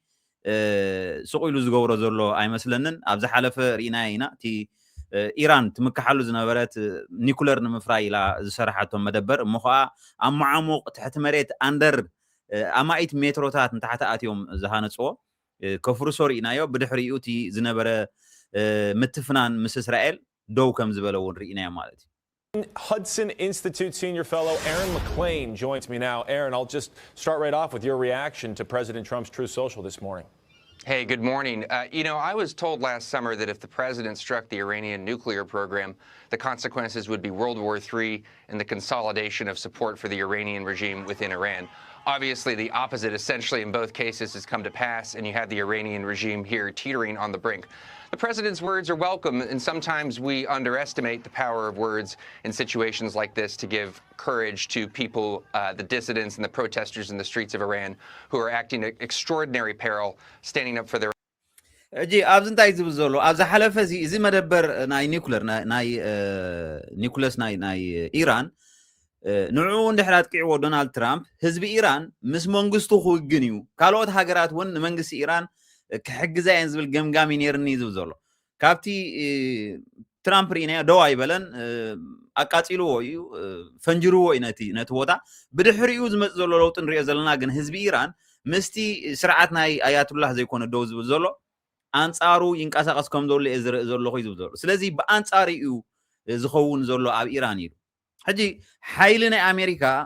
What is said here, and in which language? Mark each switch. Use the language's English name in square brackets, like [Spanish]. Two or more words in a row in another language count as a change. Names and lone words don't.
[Tigrinya] ስቑኢሉ ዝገብሮ ዘሎ ኣይመስለንን ኣብ ዝሓለፈ ርኢና ኢና እቲ ኢራን ትምከሓሉ ዝነበረት ኒኩለር ንምፍራይ ኢላ ዝሰርሓቶም መደበር እሞ ከዓ ኣብ መዓሙቕ ትሕቲ መሬት ኣንደር ኣማኢት ሜትሮታት ንታሕቲ ኣትዮም ዝሃነፅዎ ከፍርሶ ርኢናዮ ብድሕሪኡ እቲ ዝነበረ ምትፍናን ምስ እስራኤል ደው ከም ዝበለ እውን ርኢናዮ ማለት እዩ [English] Hudson Institute senior fellow Aaron McClain joins me now. Aaron, I'll just start right off with your reaction to President Trump's Truth Social this morning. Hey, good morning. You know, I was told last summer that if the president struck the Iranian nuclear program, the consequences would be World War III and the consolidation of support for the Iranian regime within Iran. Obviously, the opposite essentially in both cases has come to pass, and you have the Iranian regime here teetering on the brink. The president's words are welcome, and sometimes we underestimate the power of words in situations like this to give courage to people, the dissidents and the protesters in the streets of Iran who are acting at extraordinary peril, standing up for their [Tigrinya] እጂ ኣብዚ እንታይ ዝብል ዘሎ ኣብዚ ሓለፈ እዚ መደበር ናይ ኒኩለር ናይ ኒኩለስ ናይ ኢራን ንዕኡ እንድሕር ኣጥቂዕዎ ዶናልድ ትራምፕ ህዝቢ ኢራን ምስ መንግስቱ ክውግን እዩ ካልኦት ሃገራት እውን ንመንግስቲ ኢራን ክሕግዛ እየን ዝብል ገምጋሚ ነይርኒ ዝብል ዘሎ ካብቲ ትራምፕ ርኢናዮ ደው ኣይበለን ኣቃፂልዎ እዩ ፈንጅርዎ እዩ ነቲ ቦታ ብድሕሪኡ ዝመፅእ ዘሎ ለውጢ ንሪኦ ዘለና ግን ህዝቢ ኢራን ምስቲ ስርዓት ናይ ኣያቱላህ ዘይኮነ ደው ዝብል ዘሎ አንጻሩ ይንቀሳቀስ ከም ዘሎ ዝርኢ ዘለኹ እዩ ዝብል ዘሎ ስለዚ ብኣንጻር እዩ ዝኸውን ዘሎ ኣብ ኢራን እዩ ሕጂ ሓይሊ ናይ ኣሜሪካ